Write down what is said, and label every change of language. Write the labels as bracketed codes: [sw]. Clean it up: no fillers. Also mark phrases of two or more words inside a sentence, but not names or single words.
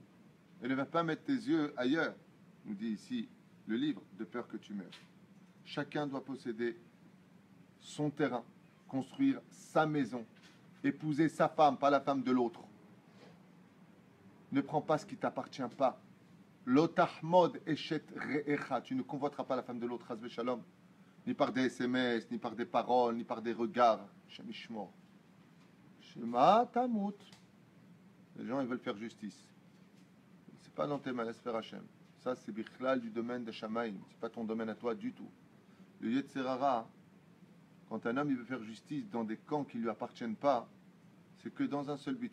[fr] Elle ne va pas mettre tes yeux ailleurs, nous dit ici le livre, de peur que tu meurs. Chacun doit posséder son terrain, construire sa maison, épouser sa femme, pas la femme de l'autre. Ne prends pas ce qui ne t'appartient pas. [he] L'otahmod eshet re'echa. [fr] Tu ne convoiteras pas la femme de l'autre, [he] Hazve Shalom. [fr] Ni par des SMS, ni par des paroles, ni par des regards. [he] Shemishmor. Shema tamut. [fr] Les gens, ils veulent faire justice. C'est pas dans tes mains, laisse faire Hachem. Ça, c'est bichlal du domaine de Shamaïm. C'est pas ton domaine à toi du tout. Le [he] Yetzer Hara, [fr] quand un homme il veut faire justice dans des camps qui ne lui appartiennent pas, c'est que dans un seul but.